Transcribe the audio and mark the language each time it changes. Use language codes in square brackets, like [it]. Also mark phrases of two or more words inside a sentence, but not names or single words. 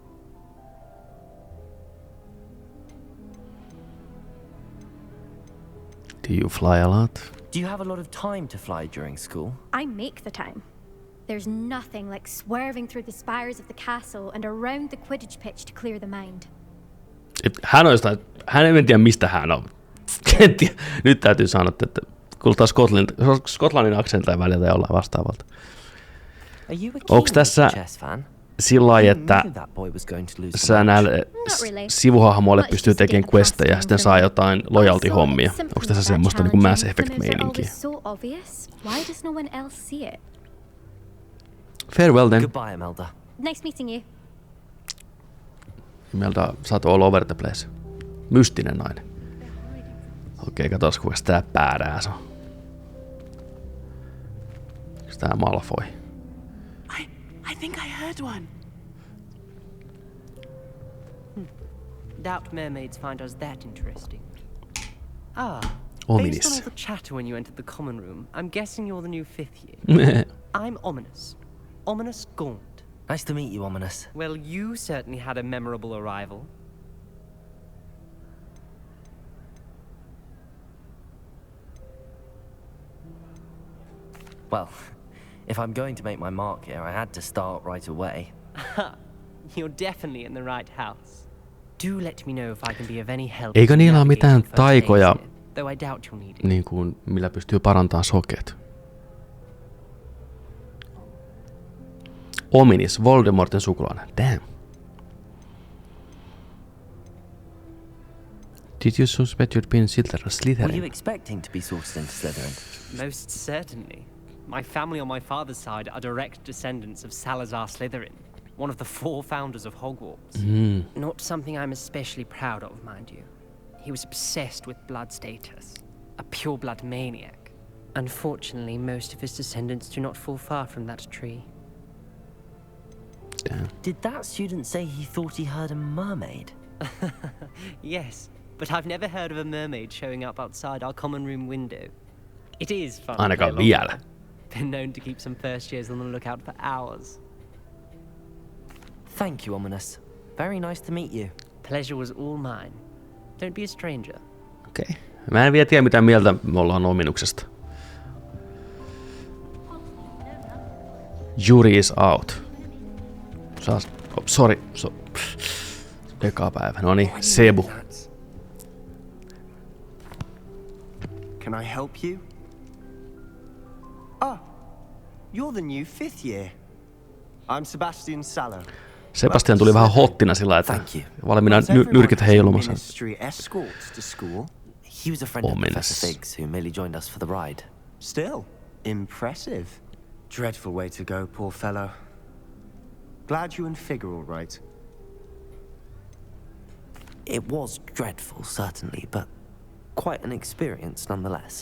[en] Do you fly a lot? Do you have a lot of time to fly during school? I make the time. There's nothing like swerving through the spires of the castle and around the Quidditch pitch to clear the mind. [fi] Hän ei tiedä mistä hän on. Nyt täytyy sanoa, että kuulostaa Skotlannin aksentia välillä jollain vastaavalta. Onko tässä sillä lailla, että sä näille sivuhahmoille pystyy tekemään questeja ja sitten saa jotain loyalty-hommia? Onko tässä semmoista niin Mass Effect-meininkiä? [en] Farewell then. Goodbye, Imelda. Nice meeting you. [fi] Imelda, sä oot [en] all over the place. [fi] Mystinen nainen. Okei, katos kuinka tää badass on. Onks tää Malfoy? [en] I think I heard one. Doubt mermaids find us that interesting. Ominous. Based on all the chatter when you entered the common room, I'm guessing you're the new 5th year. I'm Ominous. Ominous Gaunt. Nice to meet you, Ominous. Well, you certainly had a memorable arrival. Well, if I'm going to make my mark here, I had to start right away. You're definitely in the right house. Do let me know if I can be of any help. [fi] Eikö niillä ole mitään taikoja, [en] though I doubt you'll need it. [fi] niin kuin, millä pystyy parantamaan sokeet? Ominis, Voldemortin sukulainen. [en] Damn. Did you suspect you'd been Slytherin? Were you expecting to be sorted into Slytherin? Most certainly. My family on my father's side are direct descendants of Salazar Slytherin, one of the 4 founders of Hogwarts. Not something I'm especially proud of, mind you. He was obsessed with blood status, a pure-blood maniac. Unfortunately, most of his descendants do not fall far from that tree. Damn. Did that student say he thought he heard a mermaid? Yes, but I've never heard of a mermaid showing up outside our common room window. It is fun. [fi] Ainakaan vielä. [en] Been known to keep some first years on the lookout for hours. Thank you, Ominous. Very nice to meet you. Pleasure was all mine. Don't be a stranger. [fi] Okei. Mä en vielä tiedä mitä mieltä me ollaan Ominuksesta. [en] Jury is out. Sorry. [fi] Eka päivä. Noniin, Sebu. [en] Can I help you? You're the new 5th year. I'm Sebastian Sallow. [fi] Sebastian tuli vähän hottina sillä, että valmiina nyrkit heilumassa. [en] He was a friend of Professor Fig's who merely joined us for the ride. Still impressive. Dreadful way to go, poor fellow. Glad you and Fig are all right. It was dreadful, certainly, but quite an experience nonetheless.